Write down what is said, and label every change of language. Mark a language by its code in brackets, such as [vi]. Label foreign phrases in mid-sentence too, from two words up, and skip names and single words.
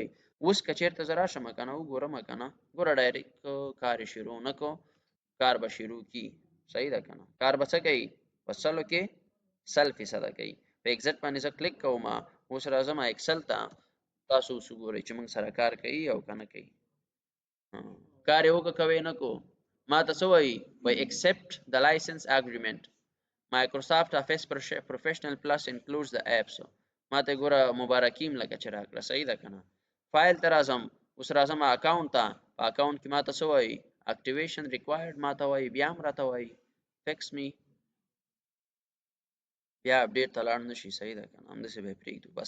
[ps] اوس که چیرته زه راشم کنه وګورم کنه، ګوره ډایرکټ کار شروع نه کو، کار به شروع کی. صحیح ده کنه. کار به څه کوي په سلو کې 100% کوي. په ایگزیټ باندې زه کلیک کوم، اوس راځم ایکسل ته، تاسو اوس وګورئ چې موږ سره کار کوي او کنه کوي. کار یې وکړه کوي نه کو، ما ته څه وایي [en] accept the license agreement Microsoft Office Professional Plus includes the apps. [ps] ما ته ګوره مبارکیم لکه چې راکړه. صحیح ده کنه. فایل ته راځم، اوس راځم اکاونټ ته، په اکاونټ کې ما ته څه وایي [en] activation required [ps] ما ته وایي، بیا هم راته وایي [en] fix me, [ps] بیا اپډیټ ته لاړ نشي. صحیح ده کنه. همداسې به یې پرېږدو بس.